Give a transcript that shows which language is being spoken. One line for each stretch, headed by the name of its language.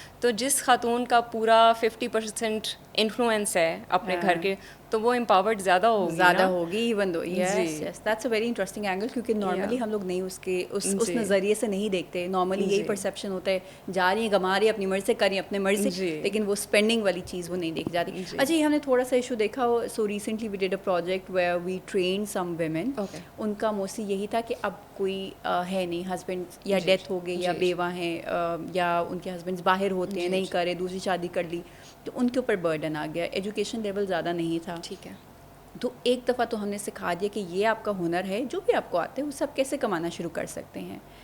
Urdu: تو جس خاتون کا پورا 50% انفلوئنس ہے اپنے گھر کے, تو وہ امپاورڈ زیادہ ہوگی.
English: even though yes that's a very interesting angle,
Urdu: کیونکہ نارملی ہم لوگ نہیں اس نظریے سے نہیں دیکھتے. نارملی یہی پرسیپشن ہوتا ہے جا رہی ہیں کما رہی ہیں اپنی مرضی سے, کر رہی ہیں اپنے مرضی سے, لیکن وہ اسپینڈنگ والی چیز وہ نہیں دیکھی جاتی. اچھا, یہ ہم نے تھوڑا سا ایشو دیکھا.
English: So recently we did a project where we train some women.
Urdu: ان کا موسٹلی یہی تھا کہ اب کوئی ہے نہیں, ہسبینڈ یا ڈیتھ ہو گئی یا بیوہ ہیں یا ان کے ہسبینڈ باہر ہوتے ہیں, نہیں کرے, دوسری شادی کر لی, تو ان کے اوپر برڈن آ گیا. ایجوکیشن لیول زیادہ نہیں تھا, ٹھیک ہے. تو ایک دفعہ تو ہم نے سکھا دیا کہ یہ آپ کا ہنر ہے, جو بھی آپ کو آتے ہیں وہ سب کیسے کمانا شروع کر سکتے ہیں.